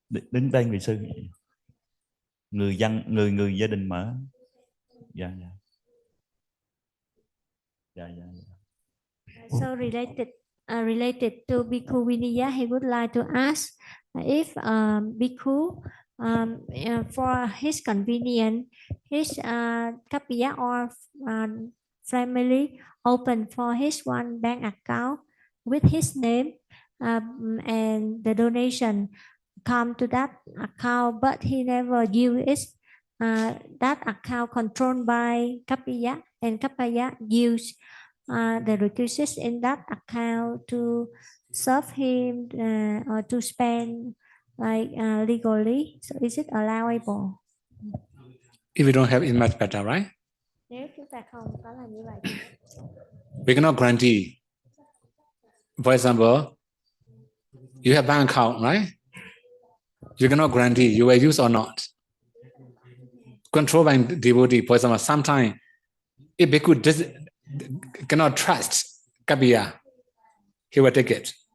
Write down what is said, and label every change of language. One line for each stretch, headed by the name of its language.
Vietnamese: Đứng tên vị sư, người gia đình mở. Dạ.
English: So related to Bhikkhu Vinaya, he would like to ask if Bhikkhu, for his convenience, his kapiya or family open for his one bank account with his name, and the donation come to that account, but he never use that account controlled by kapiya, and kapiya use the requisites in that account to serve him or to spend like legally. So is it allowable? If you don't have it, much better, right?
Vietnamese: Nếu chúng ta không có làm như vậy,
English: We cannot guarantee. For example, you have bank account, right? You cannot guarantee you will use or not. Control by devotee, for example, sometimes if Bhikkhu cannot trust kapiya, he will take it.